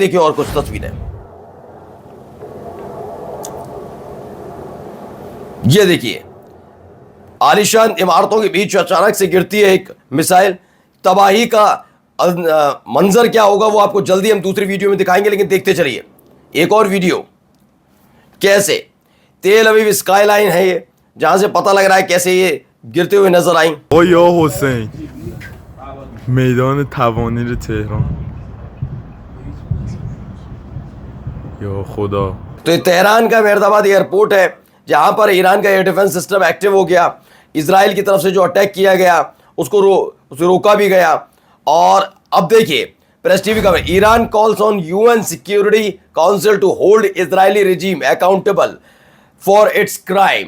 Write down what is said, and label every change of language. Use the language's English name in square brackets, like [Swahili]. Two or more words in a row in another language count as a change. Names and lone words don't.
[Hindi] देखिए और कुछ तस्वीरें, ये देखिए आलीशान इमारतों के बीच अचानक से गिरती है एक मिसाइल। तबाही का मंजर क्या होगा वो आपको जल्दी हम दूसरी वीडियो में दिखाएंगे, लेकिन देखते चलिए एक और वीडियो। कैसे तेल अवीव स्काईलाइन है ये, जहां से पता लग रहा है कैसे ये गिरते हुए नजर आई। [Persian] या حسین میدان توانیر تهران یا خدا। [Hindi] तो ये तेहरान का मेहरदाबाद एयरपोर्ट है, जहां पर ईरान का [English] air defense system [Hindi] एक्टिव हो गया। इजराइल की तरफ से जो अटैक किया गया उसे रोका भी गया। और अब देखिए प्रेस टीवी का, [English] Iran calls on UN Security Council to hold Israeli regime accountable for its crime.